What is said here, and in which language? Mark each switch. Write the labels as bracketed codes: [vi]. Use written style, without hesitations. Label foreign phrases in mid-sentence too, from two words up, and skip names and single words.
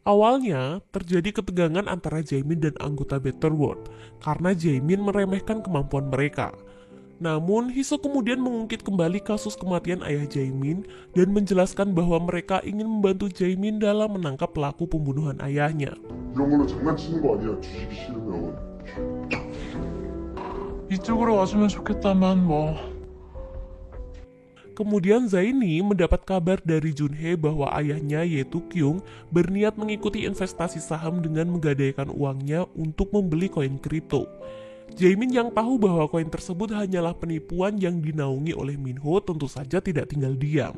[id] Awalnya, terjadi ketegangan antara Jaemin dan anggota Better World karena Jaemin meremehkan kemampuan mereka. Namun, Hiso kemudian mengungkit kembali kasus kematian ayah Jaemin dan menjelaskan bahwa mereka ingin membantu Jaemin dalam menangkap pelaku pembunuhan ayahnya. [ko] 이런 걸로 장난치는 거 아니야. 주식이 싫으면. 이쪽으로 와주면 좋겠다만 뭐. [id] Kemudian Zaini mendapat kabar dari Junhee bahwa ayahnya yaitu Kyung berniat mengikuti investasi saham dengan menggadaikan uangnya untuk membeli koin kripto. Jaemin yang tahu bahwa koin tersebut hanyalah penipuan yang dinaungi oleh Minho tentu saja tidak tinggal diam.